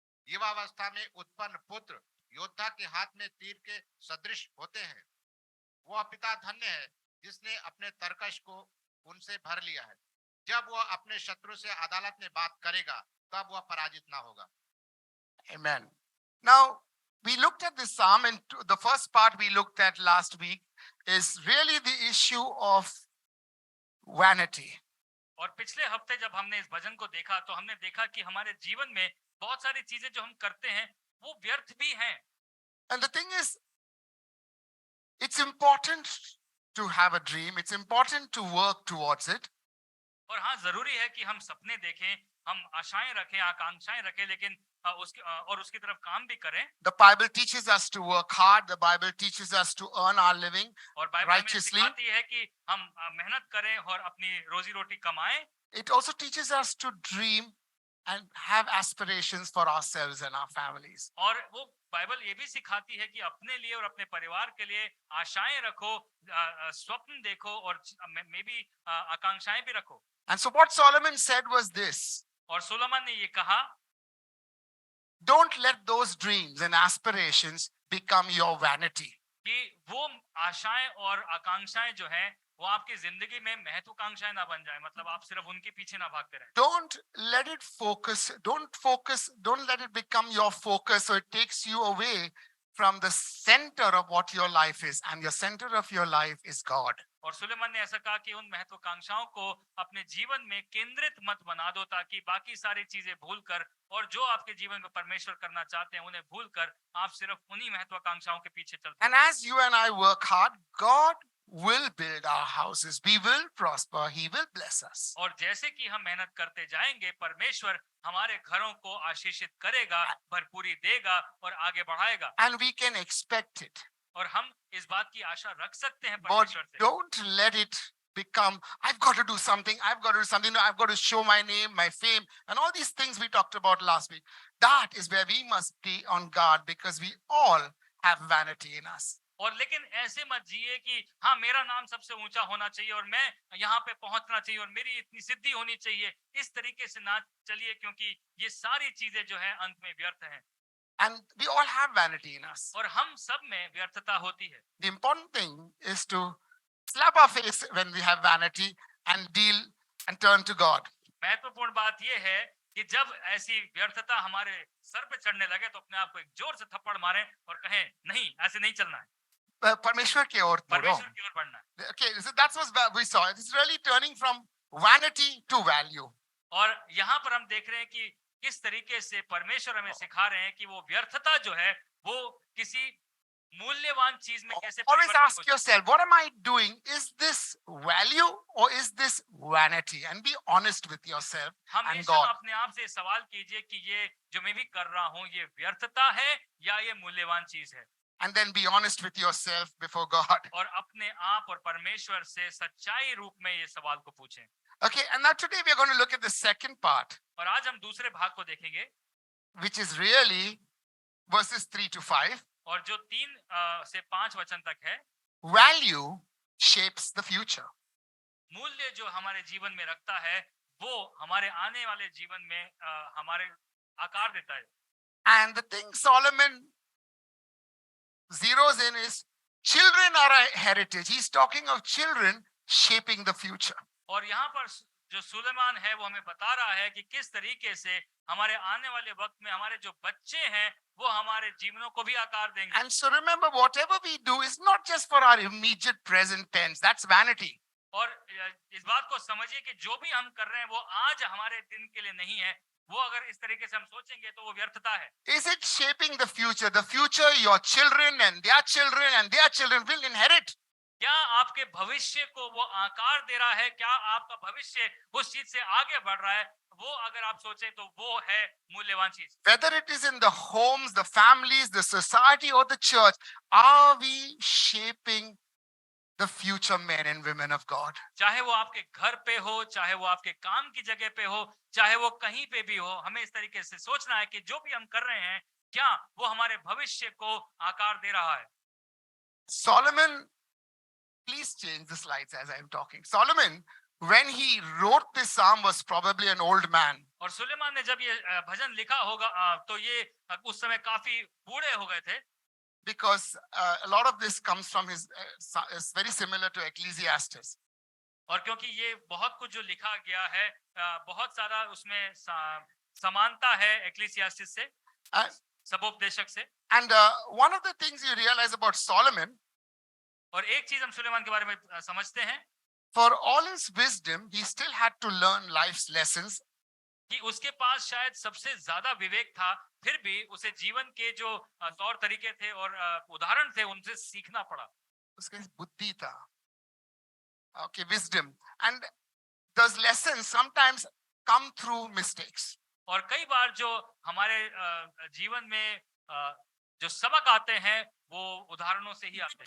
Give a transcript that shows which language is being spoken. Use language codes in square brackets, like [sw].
[hi] युवावस्था में उत्पन्न पुत्र योद्धा के हाथ में तीर के सदृश होते हैं। वह पिता धन्य है जिसने अपने तरकश को उनसे भर लिया है। जब वह अपने शत्रु से अदालत में बात करेगा तब वह पराजित ना होगा। [en] Amen. Now, we looked at this psalm, and the first part we looked at last week is really the issue of vanity. [hi] और पिछले हफ्ते जब हमने इस भजन को देखा तो हमने देखा कि हमारे जीवन में बहुत सारी चीजें जो हम करते हैं वो व्यर्थ भी हैं। [en] And the thing is, it's important to have a dream. It's important to work towards it. [hi] और हाँ, जरूरी है कि हम सपने देखें, हम आशाएं रखें, आकांक्षाएं रखें, लेकिन उसकी तरफ काम भी करें। [en] The Bible teaches us to work hard. The Bible teaches us to earn our living [hi] और बाइबल में [en] righteously. [hi] सिखाती है कि हम मेहनत करें और अपनी रोजी रोटी कमाएं। [en] It also teaches us to dream and have aspirations for ourselves and our families. [hi] और वो बाइबल ये भी सिखाती है कि अपने लिए और अपने परिवार के लिए आशाएं रखो, स्वप्न देखो और मे भी आकांक्षाएं भी रखो। [en] And so what Solomon said was this: [hi] और सोलोमन ने ये कहा, [en] don't let those dreams and aspirations become your vanity. [hi] कि वो आशाएं और आकांक्षाएं जो हैं वो आपकी जिंदगी में महत्वाकांक्षाएं ना बन जाए, मतलब आप सिर्फ उनके पीछे ना भागते रहें। [en] Don't let it focus, don't let it become your focus so it takes you away from the center of what your life is, and your center of your life is God. [hi] और सुलेमान ने ऐसा कहा कि उन महत्वाकांक्षाओं को अपने जीवन में केंद्रित मत बना दो, ताकि बाकी सारी चीजें भूलकर और जो आपके जीवन में परमेश्वर करना चाहते हैं उन्हें भूलकर आप सिर्फ उन्हीं महत्वाकांक्षाओं के पीछे चलते हैं। [en] And as you and I work hard, God will build our houses. We will prosper. He will bless us. [hi] और जैसे कि हम मेहनत करते जाएंगे, परमेश्वर हमारे घरों को आशीषित करेगा, भरपूरी देगा और आगे बढ़ाएगा। [en] And we can expect it. [hi] और हम इस बात की आशा रख सकते हैं [en] But [hi] परमेश्वर से। [en] don't let it become, I've got to do something, I've got to do something, I've got to show my name, my fame, and all these things we talked about last week. That is where we must be on guard, because we all have vanity in us. [hi] और लेकिन ऐसे मत जिए कि हाँ मेरा नाम सबसे ऊंचा होना चाहिए और मैं यहाँ पे पहुंचना चाहिए और मेरी इतनी सिद्धि होनी चाहिए। इस तरीके से ना चलिए, क्योंकि ये सारी चीजें जो है अंत में व्यर्थ हैं। [en] And we all have vanity in us. [hi] और हम सब में व्यर्थता होती है। [en] The important thing is to slap our face when we have vanity and deal and turn to God. [hi] महत्वपूर्ण बात यह है कि जब ऐसी व्यर्थता हमारे सर पे चढ़ने लगे तो अपने आप को एक जोर से थप्पड़ मारें और कहें नहीं, ऐसे नहीं चलना है, परमेश्वर की ओर बढ़ो। परमेश्वर की ओर बढ़ना है। [en] Okay, so that's what we saw. It's really turning from vanity to value. [hi] और यहाँ पर हम देख रहे हैं कि किस तरीके से परमेश्वर हमें सिखा रहे हैं कि वो व्यर्थता जो है वो किसी मूल्यवान चीज में कैसे [en] Always [hi] परिवर्तित हो [en] ask yourself, what am I doing? Is this value or is this vanity? And be honest with yourself and [hi] हमेशा [en] God. [hi] अपने आप से सवाल कीजिए कि ये जो मैं भी कर रहा हूँ ये व्यर्थता है या ये मूल्यवान चीज है। [en] And then be honest with yourself before God. [hi] और अपने आप और परमेश्वर से सच्चाई रूप में ये सवाल को पूछें। [en] Okay, and now today we are going to look at the second part, [hi] और आज हम दूसरे भाग को देखेंगे, [en] which is really verses 3 to 5. [hi] और जो 3 से 5 वचन तक है। [en] Value shapes the future. [hi] मूल्य जो हमारे जीवन में रखता है वो हमारे आने वाले जीवन में हमारे आकार देता है। [en] And the thing Solomon zeroes in is children are a heritage. He's talking of children shaping the future. [hi] और यहाँ पर जो सुलेमान है वो हमें बता रहा है कि किस तरीके से हमारे आने वाले वक्त में हमारे जो बच्चे हैं वो हमारे जीवनों को भी आकार देंगे। [en] And so remember, whatever we do is not just for our immediate present tense. That's vanity. [hi] और इस बात को समझिए कि जो भी हम कर रहे हैं वो आज हमारे दिन के लिए नहीं है, वो अगर इस तरीके से हम सोचेंगे तो वो व्यर्थता है। [en] Is it shaping the future? The future your children and their children and their children will inherit. [hi] क्या आपके भविष्य को वो आकार दे रहा है? क्या आपका भविष्य उस चीज से आगे बढ़ रहा है? वो अगर आप सोचें तो वो है मूल्यवान चीज। [en] Whether it is in the homes, the families, the society, or the church, are we shaping the future men and women of God? [hi] चाहे वो आपके घर पे हो, चाहे वो आपके काम की जगह पे हो, चाहे वो कहीं पे भी हो, हमें इस तरीके से सोचना है कि जो भी हम कर रहे हैं, क्या वो हमारे भविष्य को आकार दे रहा है? [en] Solomon, please change the slides as I am talking. Solomon, when he wrote this psalm, was probably an old man. [hi] और सुलेमान ने जब ये भजन लिखा होगा तो ये उस समय काफी बूढ़े हो गए थे, [en] Because a lot of this comes from his, is very similar to Ecclesiastes. [hi] और क्योंकि ये बहुत कुछ जो लिखा गया है बहुत सारा उसमें समानता है एक्लीसियास्टिस से, [en] And, [hi] सबोपदेशक से। [en] and one of the things you realize about Solomon, [hi] और एक चीज हम सुलेमान के बारे में समझते हैं [en] for all his wisdom, he still had to learn life's lessons. [hi] कि उसके पास शायद सबसे ज्यादा विवेक था, फिर भी उसे जीवन के जो तौर तरीके थे और उदाहरण थे उनसे सीखना पड़ा। उसके बुद्धि था. [en] Okay, wisdom. And those lessons sometimes come through mistakes. [hi] और कई बार जो हमारे जीवन में जो सबक आते हैं वो उदाहरणों से ही आते हैं।